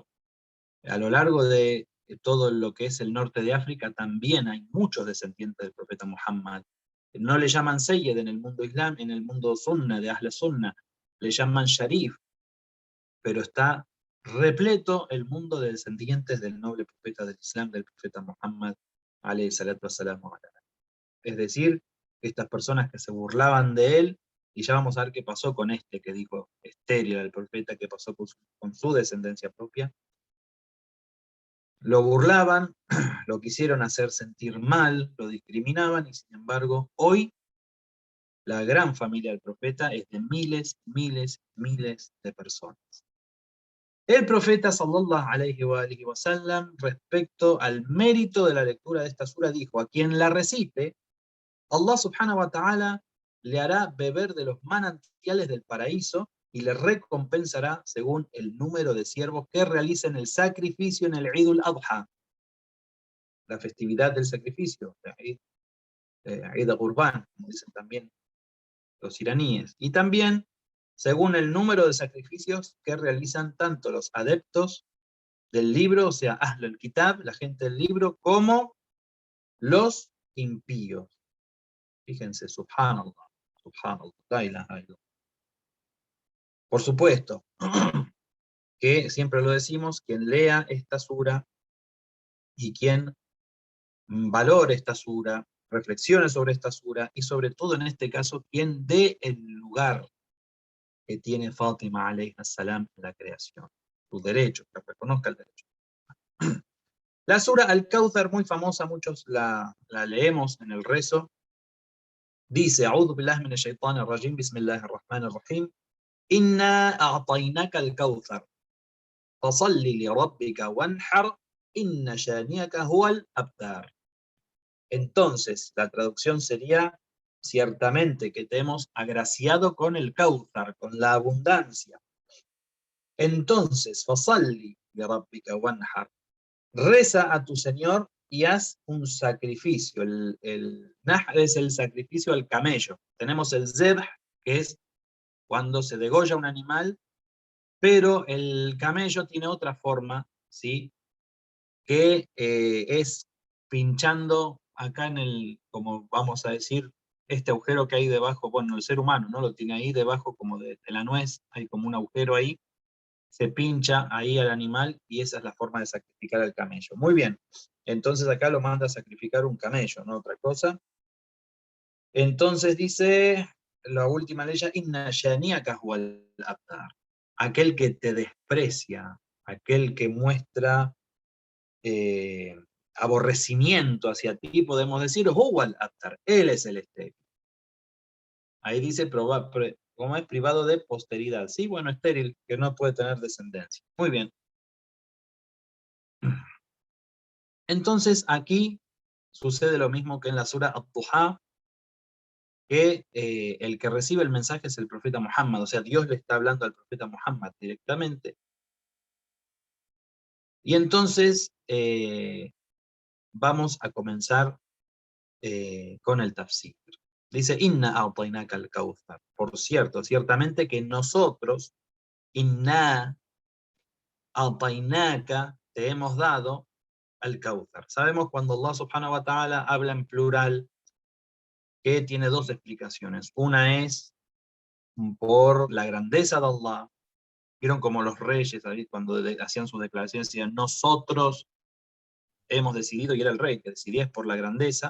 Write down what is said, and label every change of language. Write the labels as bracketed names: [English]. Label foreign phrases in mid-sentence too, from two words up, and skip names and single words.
[Spanish] A lo largo de todo lo que es el norte de África también hay muchos descendientes del profeta Muhammad. No le llaman Seyyed en el mundo islam, en el mundo sunna, de Ahl Sunna, le llaman Sharif, pero está repleto el mundo de descendientes del noble profeta del Islam, del profeta Muhammad, [Arabic] عليه الصلاة والسلام. [Spanish] Es decir, estas personas que se burlaban de él, y ya vamos a ver qué pasó con este que dijo estéril al profeta, qué pasó con su descendencia propia. Lo burlaban, lo quisieron hacer sentir mal, lo discriminaban, y sin embargo, hoy la gran familia del profeta es de miles, miles, miles de personas. El profeta [Arabic] صلى الله عليه وسلم, [Spanish] respecto al mérito de la lectura de esta sura, dijo: a quien la recite, [Arabic] الله سبحانه وتعالى [Spanish] le hará beber de los manantiales del paraíso y le recompensará según el número de siervos que realicen el sacrificio en el Eid al-Adha, la festividad del sacrificio, Eid al-Qurban, como dicen también los iraníes, y también según el número de sacrificios que realizan tanto los adeptos del libro, o sea, [Arabic] أهل الكتاب, [Spanish] la gente del libro, como los impíos. Fíjense, [Arabic] سبحان الله، سبحان الله، لا إله إلا الله. [Spanish] Por supuesto, que siempre lo decimos, quien lea esta sura y quien valore esta sura, reflexione sobre esta sura, y sobre todo en este caso, quien dé el lugar que tiene Fátima [Arabic] عليها السلام [Spanish] en la creación, su derecho, que reconozca el derecho. La sura Al-Kawthar, muy famosa, muchos la leemos en el rezo, dice: [Arabic] أعوذ بالله من الشيطان الرجيم، بسم الله الرحمن الرحيم، إنا أعطيناك الكوثر، فصل لربك وانحر، إن شانئك هو الأبتر. [Spanish] Entonces, la traducción sería: ciertamente que te hemos agraciado con el Kawthar, con la abundancia. Entonces, [Arabic] فصل لربك وانحر, [Spanish] reza a tu Señor y haz un sacrificio. El nahr es el sacrificio al camello. Tenemos el zebh, que es cuando se degolla un animal, pero el camello tiene otra forma, ¿sí?, que es pinchando acá en el, como vamos a decir, este agujero que hay debajo, bueno, el ser humano, ¿no? Lo tiene ahí debajo como de la nuez, hay como un agujero ahí, se pincha ahí al animal y esa es la forma de sacrificar al camello. Muy bien, entonces acá lo manda a sacrificar un camello, no otra cosa. Entonces dice la última ley, [Arabic] إن شانئك هو الأبتر, [Spanish] aquel que te desprecia, aquel que muestra aborrecimiento hacia ti, podemos decir, [Arabic] هو الأبتر, [Spanish] él es el estéril. Ahí dice, como es privado de posteridad. Sí, bueno, estéril, que no puede tener descendencia. Muy bien. Entonces aquí sucede lo mismo que en la sura Ad-Duha, que el que recibe el mensaje es el profeta Muhammad, o sea, Dios le está hablando al profeta Muhammad directamente. Y entonces vamos a comenzar con el tafsir. Dice, [Arabic] إنا أعطيناك الكوثر. [Spanish] Por cierto, ciertamente que nosotros, [Arabic] إنا أعطيناك, [Spanish] te hemos dado al-Kawthar. Sabemos cuando [Arabic] الله سبحانه وتعالى [Spanish] habla en plural que tiene dos explicaciones. Una es por la grandeza de Allah. Vieron como los reyes, ¿sabes? Cuando hacían sus declaraciones decían, nosotros hemos decidido, y era el rey que decidía, es por la grandeza.